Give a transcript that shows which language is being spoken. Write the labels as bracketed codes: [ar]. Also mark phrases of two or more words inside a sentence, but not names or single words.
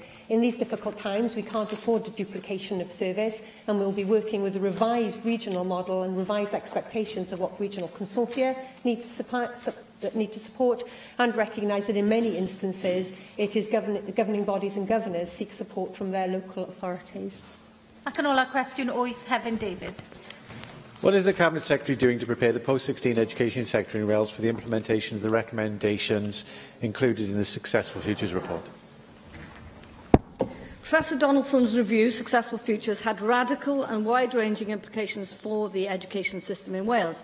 [en] In these difficult times, we can't afford a duplication of service, and we'll be working with a revised regional model and revised expectations of what regional consortia need to support, and recognise that in many instances it is governing bodies and governors seek support from their local authorities. [cy] Ac yn ola cwestiwn 8, Hefin David. [en] What is the Cabinet Secretary doing to prepare the post-16 education sector in Wales for the implementation of the recommendations included in the Successful Futures report? Professor Donaldson's review, Successful Futures, had radical and wide-ranging implications for the education system in Wales.